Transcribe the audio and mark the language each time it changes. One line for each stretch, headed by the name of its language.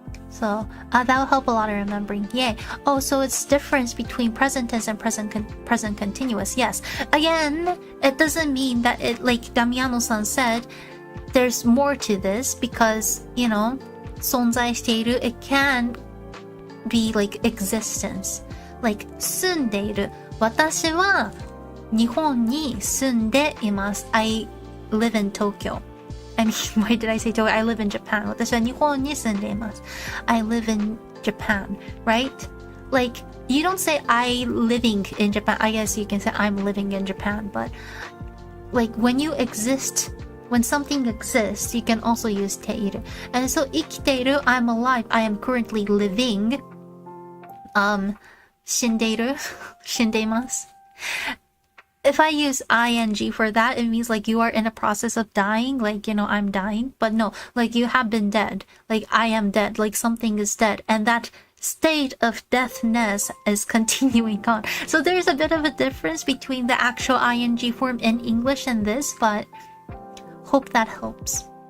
English: So that will help a lot in remembering. Yay. Oh, so it's difference between present tense and present continuous. Yes. Again, it doesn't mean that it, like Damiano-san said, there's more to this because, 存在している, it can be like existence. Like 住んでいる。
Japanese: 私は日本に住んでいます。
English: I live in Tokyo. I mean, why did I say Tokyo? I live in Japan.
Japanese: 私は日本に住んでいます。
English: I live in Japan, right? Like, you don't say I living in Japan. I guess you can say I'm living in Japan, but like when you exist, when something exists, you can also use ている. And so 生きている, I'm alive. I am currently living.
Japanese: 死んでいる死んでいます。
English: If I use ing for that, it means like you are in a process of dying, like, I'm dying. But no, like you have been dead. Like I am dead, like something is dead. And that state of deathness is continuing on. So there's a bit of a difference between the actual ing form in English and this, but hope that helps.